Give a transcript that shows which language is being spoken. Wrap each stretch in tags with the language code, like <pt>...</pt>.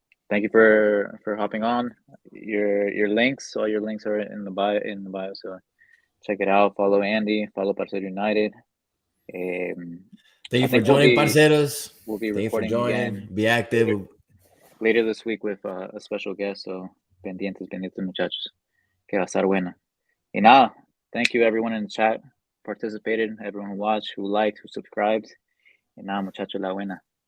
<en>Thank you for hopping on. Your links, all your links are in the bio. So check it out. Follow Andy. Follow Parceros United. Thank you for joining, Parceros. We'll be Thank you for recording joining. again Be active later this week with a special guest.</en> <es>So pendientes, muchachos. Que va a estar buena. Y nada,</es> <en>thank you everyone in the chat participated, everyone who watched, who liked, who subscribed.</en> <es>Y nada, muchachos, la buena.</es>